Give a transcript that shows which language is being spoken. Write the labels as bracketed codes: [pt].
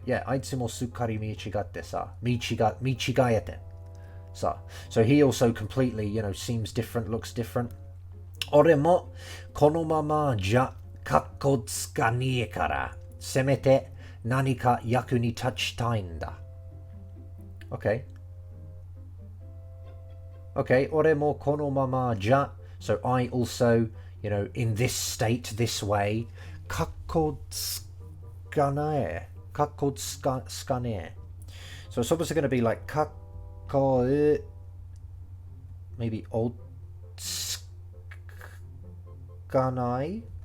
[ja] Yeah, あいつもすっかり見違ってさ。見違えてさ. [en] So he also completely, seems different, looks different. [ja] 俺もこのままじゃかっこつかねえから、せめて何か役に立ちたいんだ. [en] Okay. [ja] Okay, 俺もこのままじゃ. [en] So I also, in this state, this way, [ja] かっこつかねえ. かっこつかねえ. [en] So it's obviously going to be like [ja] かっこ [en] maybe [ja] おつかない.